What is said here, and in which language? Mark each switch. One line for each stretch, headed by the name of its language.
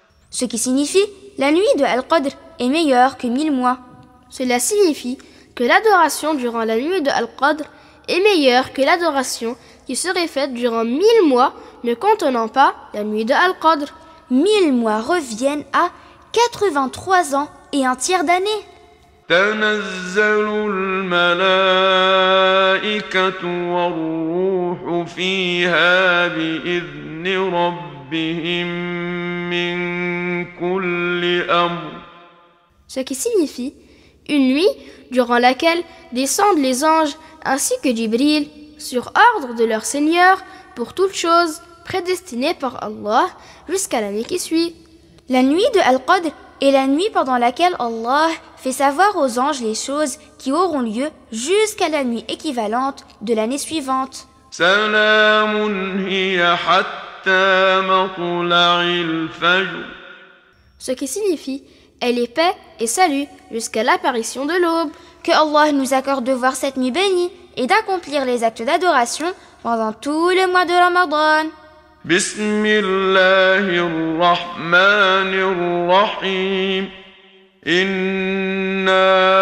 French: Ce qui signifie, la nuit de Al-Qadr est meilleure que 1000 mois. Cela signifie que l'adoration durant la nuit de Al-Qadr est meilleure que l'adoration qui serait faite durant 1000 mois ne contenant pas la nuit de Al-Qadr. 1000 mois reviennent à 83 ans et un tiers d'année.
Arabic: تنزل الملائكة والروح فيها بإذن ربهم من كل أمر.
French: Ce qui signifie une nuit durant laquelle descendent les anges ainsi que Jibril sur ordre de leur Seigneur pour toute chose prédestinée par Allah jusqu'à la nuit qui suit. La nuit de Al-Qadr est la nuit pendant laquelle Allah fait savoir aux anges les choses qui auront lieu jusqu'à la nuit équivalente de l'année suivante.
Arabic: سلام هي حتى مطلع الفجر.
French: Ce qui signifie elle est paix et salut jusqu'à l'apparition de l'aube. Que Allah nous accorde de voir cette nuit bénie et d'accomplir les actes d'adoration pendant tout le mois de Ramadan.
Arabic: بسم الله الرحمن الرحيم إنا